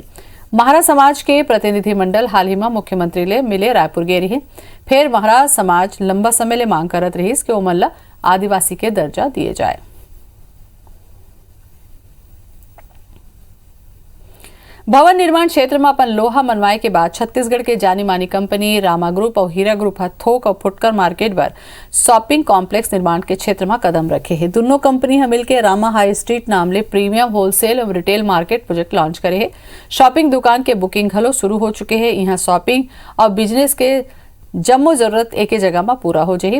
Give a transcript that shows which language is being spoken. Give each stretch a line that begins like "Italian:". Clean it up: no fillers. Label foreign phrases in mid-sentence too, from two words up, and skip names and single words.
Chhattisgarhi: महारा समाज के प्रतिनिधिमंडल हाल ही में मुख्यमंत्री ले मिले रायपुर गए रही। फिर महारा समाज लंबा समय ले मांग करत रही कि ओमन आदिवासी के दर्जा दिए जाए। भवन निर्माण क्षेत्र में अपन लोहा मनवाए के बाद छत्तीसगढ़ के जानी मानी कंपनी रामा ग्रुप और हीरा ग्रुप थोक और फुटकर मार्केट पर
English: shopping complex
Chhattisgarhi: निर्माण के क्षेत्र में कदम रखे है। दोनों कंपनी मिलकर रामा हाई स्ट्रीट नाम ले
English: premium wholesale
Chhattisgarhi: और
English: retail market project launch
Chhattisgarhi: करे है। शॉपिंग दुकान के बुकिंग हलो शुरू हो चुके हैं। यहाँ शॉपिंग और बिजनेस के जम्मो जरूरत एक ही जगह में पूरा हो जाही।